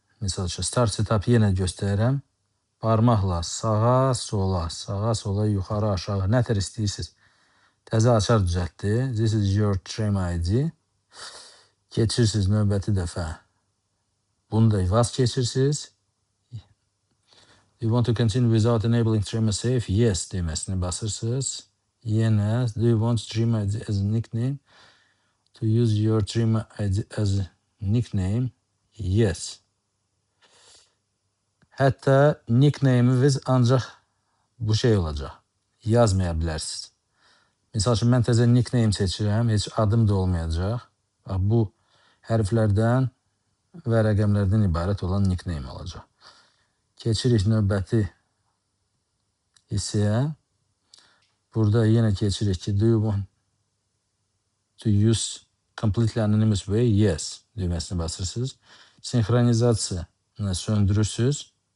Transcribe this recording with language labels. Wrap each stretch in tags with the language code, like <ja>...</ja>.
<az>Misal üçün, start setup yenə göstərirəm. Parmaqla sağa, sola, yuxarı, aşağı, nə tər istəyirsiniz. Təzə açar düzəltdi.</az> <en>This is your trim ID.</en> <az>Keçirsiniz növbəti dəfə. Bunu da vaz keçirsiniz.</az> <en>You want to continue without enabling Trima Safe?</en> <az>Yes deməsini basırsınız.</az> <en>Yenə, do you want Trima ID as a nickname? To use your Trima ID as a nickname? Yes.</en> <az>Hətta nickname'iniz ancaq bu şey olacaq. Yazmaya bilərsiniz. Misal üçün, mən təzə nickname seçirəm, heç adım da olmayacaq. Bu hərflərdən və rəqəmlərdən ibarət olan nickname olacaq. Keçirik növbəti hissəyə. Burada yenə keçirik ki,</az> <en>do you want to use completely anonymous way?</en> <az>Yes düyməsini basırsınız. Senxronizasiyanı söndürürsünüz.</az>